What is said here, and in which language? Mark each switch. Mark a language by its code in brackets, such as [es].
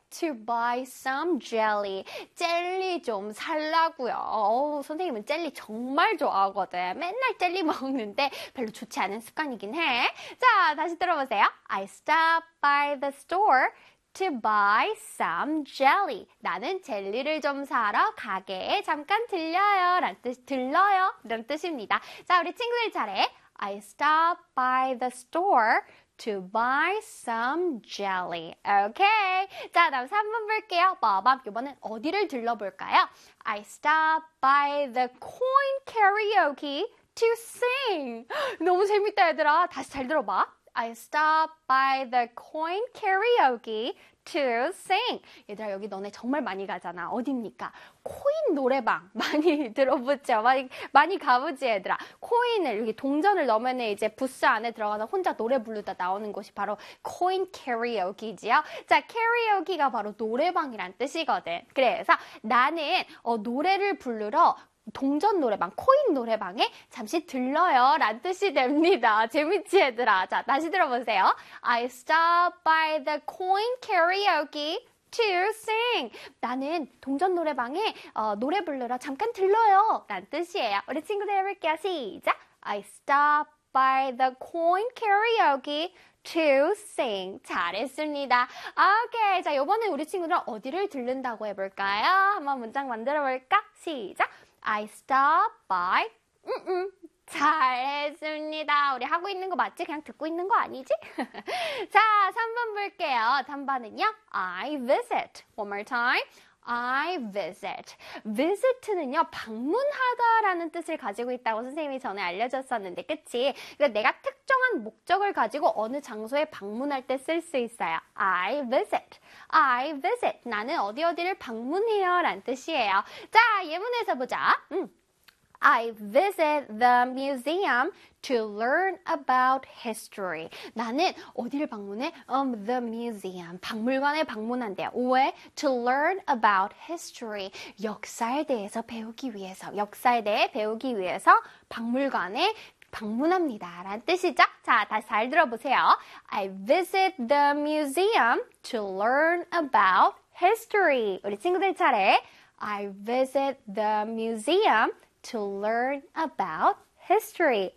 [en] To buy some jelly [ko] 젤리 좀 살라고요 어우, 선생님은 젤리 정말 좋아하거든 맨날 젤리 먹는데 별로 좋지 않은 습관이긴 해자 다시 들어보세요 [en] I stop by the store To buy some jelly. [ko] 나는 젤리를 좀 사러 가게에 잠깐 들려요. 란 뜻, 들러요. 이런 뜻입니다. 자, 우리 친구들 잘해. [en] I stop by the store to buy some jelly. [ko] 오케이. 자, 다음 3번 볼게요. 봐봐. 이번엔 어디를 들러볼까요? [en] I stop by the coin karaoke to sing. [ko] 너무 재밌다, 얘들아. 다시 잘 들어봐. [en] I stop by the coin karaoke to sing. [ko] 얘들아, 여기 너네 정말 많이 가잖아. 어딥니까? 코인 노래방. 많이 들어보죠? 많이 가보지, 얘들아. 코인을, 여기 동전을 넣으면 이제 부스 안에 들어가서 혼자 노래 부르다 나오는 곳이 바로 코인 karaoke지요. 자, karaoke가 바로 노래방이란 뜻이거든. 그래서 나는 노래를 부르러 동전 노래방, 코인 노래방에 잠시 들러요. 란 뜻이 됩니다. 재밌지, 얘들아? 자, 다시 들어보세요. [en] I stop by the coin karaoke to sing. [ko] 나는 동전 노래방에 노래 부르러 잠깐 들러요. 란 뜻이에요. 우리 친구들 해볼게요. 시작! [en] I stop by the coin karaoke to sing. [ko] 잘했습니다. 오케이. 자, 이번에 우리 친구들 어디를 들른다고 해볼까요? 한번 문장 만들어볼까? 시작! [en] I stop by. [ko] 잘했습니다. 우리 하고 있는 거 맞지? 그냥 듣고 있는 거 아니지? 자, 3번 볼게요. 3번은요. [en] I visit. One more time. I visit. [ko] Visit는요, 방문하다라는 뜻을 가지고 있다고 선생님이 전에 알려줬었는데, 그치? 근데 내가 특정한 목적을 가지고 어느 장소에 방문할 때쓸수 있어요. [en] I visit. I visit. [ko] 나는 어디 어디를 방문해요라는 뜻이에요. 자, 예문에서 보자. [en] I visit the museum to learn about history. [ko] 나는 어디를 방문해? [en] The museum. [ko] 박물관에 방문한대요. 왜? [en] To learn about history. [ko] 역사에 대해서 배우기 위해서. 역사에 대해 배우기 위해서 박물관에 방문합니다라는 뜻이죠? 자, 다시 잘 들어보세요. [en] I visit the museum to learn about history. [ko] 우리 친구들 차례. [en] I visit the museum to learn about history.